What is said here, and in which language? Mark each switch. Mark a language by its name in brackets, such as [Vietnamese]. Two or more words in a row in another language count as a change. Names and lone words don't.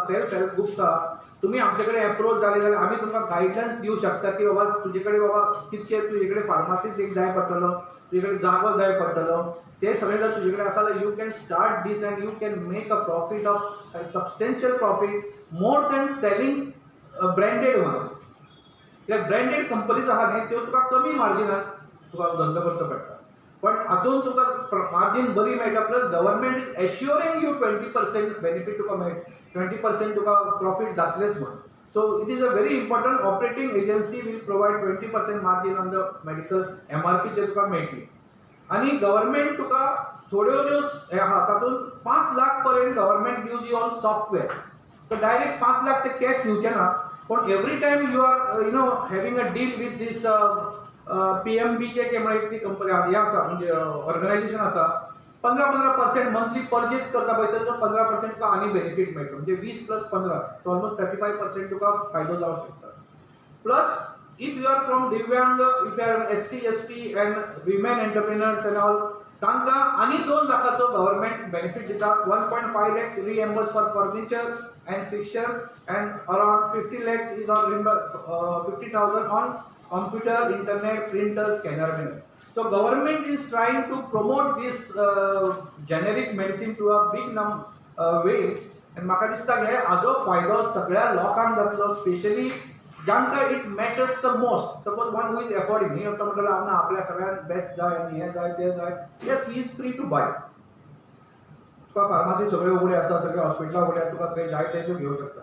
[English] self help groups [Konkani] आहा तुम्ही आमचे कडेन अप्रोच जाले जाल्यार आमी तुमकां गायडलायन्स दिवं शकता की बाबा तुजे कडेन बाबा कितके तुजे कडेन फार्मासिस्ट एक जाय पडटलो तुजे कडेन जागो जाय पडटलो ते सगळें जर तुजे कडेन आसा जाल्यार [English] you can start this and you can make a profit of substantial profit more than selling branded ones कित्याक branded companies आहा [Konkani] न्ही त्यो तुका कमी मार्जिनान तुका धंदो करचो पडटा पण हातून तुका मार्जिन बरी मेळटा [English] plus government is assuring you [Konkani] 20% बेनिफीट तुका मेळटा 20% तुका प्रॉफीट जातलेच म्हण [English] so it is a very important operating agency will provide 20% margin on the medical MRP [Konkani] जे तुका मेळटली आनी गव्हर्नमेंट तुका थोड्यो ज्यो आहा तातूंत 5 लाख पर्यंत [English] government gives you on software [Konkani] तर डायरेक्ट 5 लाख ते कॅश दिवचे ना पण [English] every time you are having a deal with this [Konkani] PMB चे म्हणून ती कंपनी आसा म्हणजे ऑर्गनायझेशन आसा 15% [English] monthly purchase [Konkani] करता पळय तर 15% तुका आनी बेनिफीट मेळटा म्हणजे 20 + 15 [English] so almost [Konkani] 35% तुका फायदो जावंक शकता [English] Plus, if you are from Divyang, if you are SC, ST and women entrepreneurs and all, [Konkani] तांका आणि 2 लाखाचो [English] government benefit [Konkani] दिता. [English] 1.5 lakhs reimbursed for furniture and fixtures and around 50 lakhs is on 50,000 on computer, internet, printer, scanner. So government is trying to promote this generic medicine to a big way. [Konkani] And म्हाका दिसता हे हाजो फायदो सगळ्या लोकांक जातलो, स्पेशली जांकां [English] it matters the most. suppose one who is affording, he [Konkani] तो म्हणटलो हांव आपल्या सगळ्यांत बेस्ट जाय आनी हें जाय तें जाय, [English] yes he is free to buy. [Konkani] तुका फार्मासी सगळे उगडे आसा, सगळे हॉस्पिटलां उगडे आसा, तुका खंय जाय तें तूं घेवंक शकता.